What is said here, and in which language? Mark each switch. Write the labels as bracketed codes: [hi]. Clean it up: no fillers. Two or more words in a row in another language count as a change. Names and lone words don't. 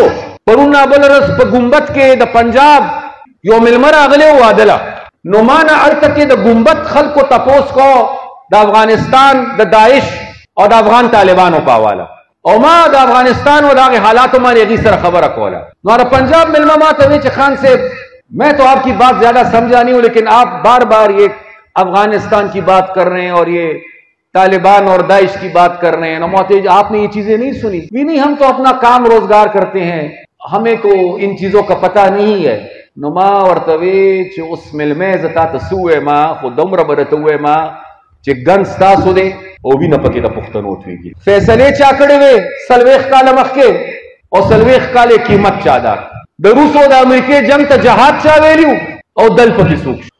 [ps] پرون بله ورځ په ګمبت کې د پنجاب یو مېلمه راغلی و واده، نو ما نه هلته کې د ګمبت خلکو تپوس کو د افغانستان د داعش اور د افغان طالبانوں په حواله، او ما د افغانستان اور د هغې حالاتو باندې هغې سره خبره کوله. نو د پنجاب ملمه ما ته وی چې خان صاحب [ur] میں تو آپ کی بات زیادہ سمجھا نہیں ہوں، لیکن آپ بار بار یہ افغانستان کی بات کر رہے ہیں اور یہ طالبان اور داعش کی بات کر رہے ہیں. نموتے آپ نے یہ چیزیں نہیں سنی؟ نہیں، ہم تو اپنا کام روزگار کرتے ہیں، ہمیں تو ان چیزوں کا پتہ نہیں ہے. [ps] نو ما ورته وی چې اوس ملمې زه تا ته څه ووایم، خو دومره به درته ووایم چې ګن ستاسو دی او وینه پکې د پښتنو تویږي. فیصلې چا کړې وې 40 کاله مخکې، او 40 کاله قیمت چا ده. د روس او د امریکې جنگ ته جهاد چا ویلي او دل پکې څوک شو.